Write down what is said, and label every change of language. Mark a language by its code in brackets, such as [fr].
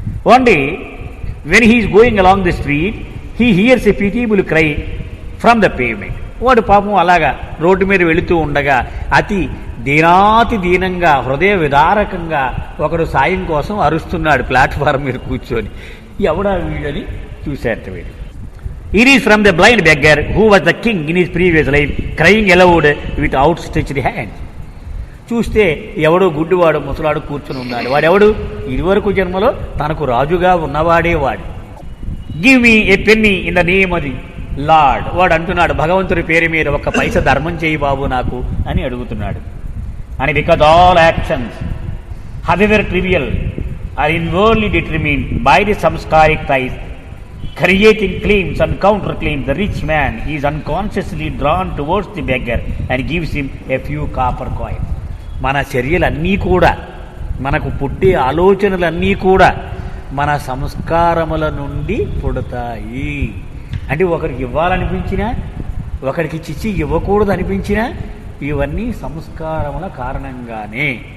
[en] One day when he is going along the street he hears a pitiable cry from the pavement. [te] వాడు పాపం అలాగా road మీద వెళుతూ ఉండగా అతి దీనాతి దీనంగా, హృదయ విదారకంగా ఒకడు సాయం కోసం అరుస్తున్నాడు ప్లాట్ఫారం మీద కూర్చొని. ఎవడా వీడని చూశారట వీడు. [en] It is from the blind beggar who was the king in his previous life, crying aloud with outstretched hands. [te] చూస్తే ఎవడో గుడ్డివాడు ముసలాడు కూర్చుని ఉన్నాడు. వాడెవడు? ఇదివరకు జన్మలో తనకు రాజుగా ఉన్నవాడే వాడు. [en] Give me a penny in the name of the Lord. [te] వాడు అంటున్నాడు, భగవంతుడి పేరు మీద 1 పైస ధర్మం చేయి బాబు నాకు అని అడుగుతున్నాడు. అని [en] Because all actions however trivial are inwardly determined by the samskaric ties Creating claims and counterclaims, the rich man is unconsciously drawn towards the beggar and gives him a few copper coins. [te] మన చర్యలన్నీ కూడా, మనకు పుట్టే ఆలోచనలన్నీ కూడా మన సంస్కారముల నుండి పుడతాయి. అంటే ఒకరికి ఇవ్వాలనిపించినా, ఒకరికి చిచ్చి ఇవ్వకూడదు అనిపించినా, ఇవన్నీ సంస్కారముల కారణంగానే.